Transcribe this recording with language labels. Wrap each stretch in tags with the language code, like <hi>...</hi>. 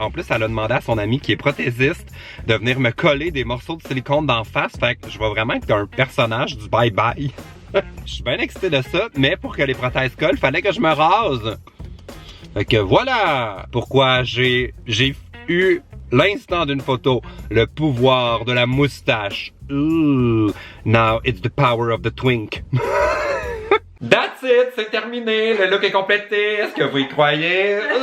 <fr>En plus, elle a demandé à son ami qui est prothésiste de venir me coller des morceaux de silicone d'en face. Fait que je vais vraiment être un personnage du bye-bye. Je suis bien excité de ça, mais pour que les prothèses collent, fallait que je me rase. Fait que voilà pourquoi j'ai eu l'instant d'une photo, le pouvoir de la moustache.</fr> <en>Ooh, now it's the power of the twink. That's it,</en> <fr>c'est terminé, le look est complété, est-ce que vous y croyez?</fr>